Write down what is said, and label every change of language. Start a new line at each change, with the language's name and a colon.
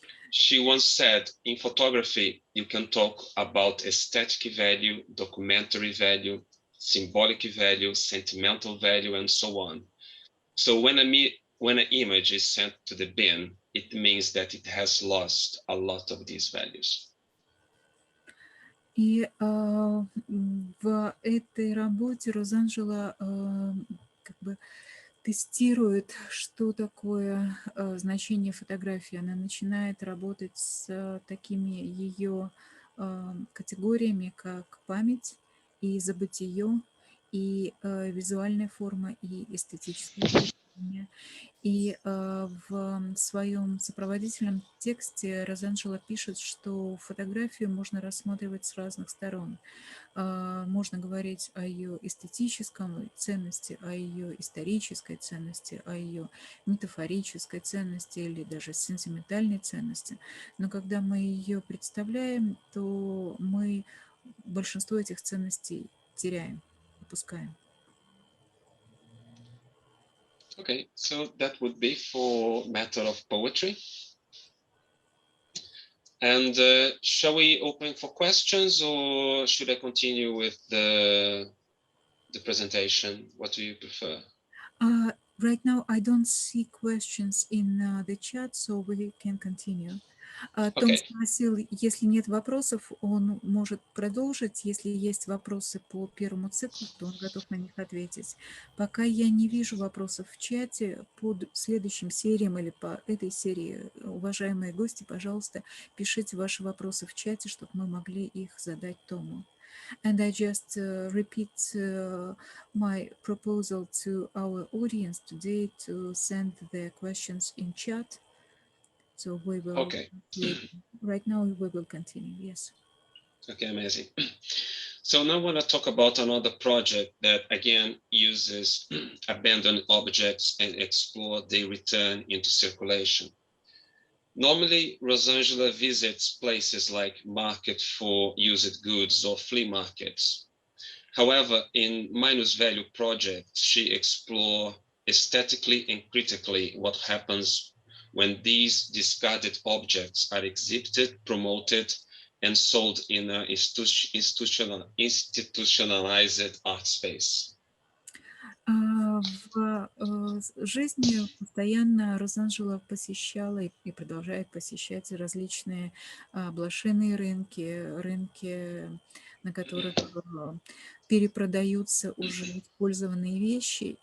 English: She once said, in photography, you can talk about aesthetic value, documentary value, symbolic value, sentimental value, and so on. So when an image is sent to the bin, it means that it has lost a lot of these values.
Russian: И в этой работе Розанжела как бы тестирует, что такое значение фотографии. Она начинает работать с такими ее категориями, как память и забытие, и визуальная форма, и эстетическое значение. И в своем сопроводительном тексте Розанжела пишет, что фотографию можно рассматривать с разных сторон. Можно говорить о ее эстетическом ценности, о ее исторической ценности, о ее метафорической ценности или даже сентиментальной ценности. Но когда мы ее представляем, то мы большинство этих ценностей теряем, упускаем.
English: Okay, so that would be for matter of poetry. And shall we open for questions, or should I continue with the presentation? What do you prefer? Right now, I don't see questions in the chat, so we can continue.
Russian: Том
English: Okay.
Russian: спросил, если нет вопросов, он может продолжить. Если есть вопросы по первому циклу, то он готов на них ответить. Пока я не вижу вопросов в чате, под следующим сериям или по этой серии, уважаемые гости, пожалуйста, пишите ваши вопросы в чате, чтобы мы могли их задать Тому.
English: And I just repeat my proposal to our audience today to send their questions in chat. So we will, Okay. right now we will continue, yes. Okay, amazing. So now I want to talk about another project that again uses abandoned objects and explore their return into circulation. Normally, Rozanželé visits places like market for used goods or flea markets. However, in Minus Value project, she explores aesthetically and critically what happens when these discarded objects are exhibited, promoted, and sold in an institutionalized art space.
Russian: В жизни постоянно Розанжела посещала и продолжает посещать различные блошиные рынки, на которых перепродаются уже использованные вещи.